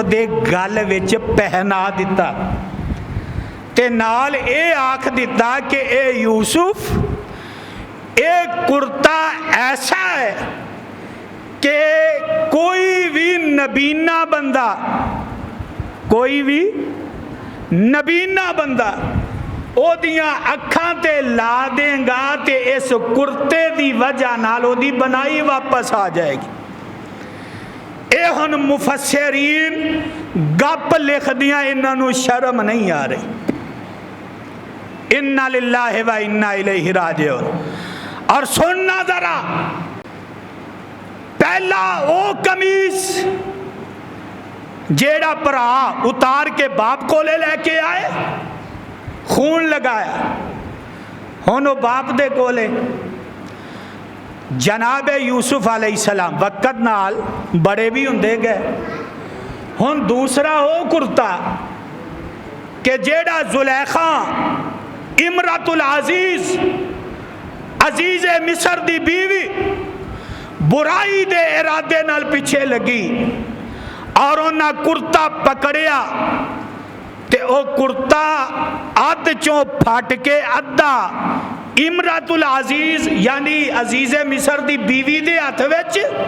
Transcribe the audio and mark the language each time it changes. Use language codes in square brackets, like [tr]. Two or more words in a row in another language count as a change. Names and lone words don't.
[pa] دے گل وچ پہنا دتا، تے نال اے آکھ دتا کہ اے یوسف، اے کرتا ایسا ہے کہ کوئی بھی نابینا بندہ، کوئی بھی نابینا بندہ اوہدیاں اکھاں تے لا دے گا تے اس کرتے دی وجہ نال اوہدی بنائی واپس آ جائے گی. اے ہن مفسرین گپ لکھ دیاں، انہاں نوں شرم نہیں آ رہی. [ar] إنا لله وإنا إليه راجعون. [ur] اور سننا ذرا, [pa] پہلا او قمیض جیہڑا بھرا اتار کے [ur] باپ کو لے کے آئے, [pa] خون لگایا، ہن او باپ دے کولے جنابِ یوسف علیہ السلام وقت نال وڈے بھی ہندے گئے. ہن دوسرا او کرتا کہ جیہڑا زلیخا امراۃ العزیز، عزیز مصر دی بیوی، برائی دے ارادے نال پیچھے لگی اور انہیں کرتا پکڑیا، تے او کرتا ادھ چوں پھٹ کے ادھا امراۃ العزیز یعنی عزیز مصر دی بیوی دے ہتھ وچ.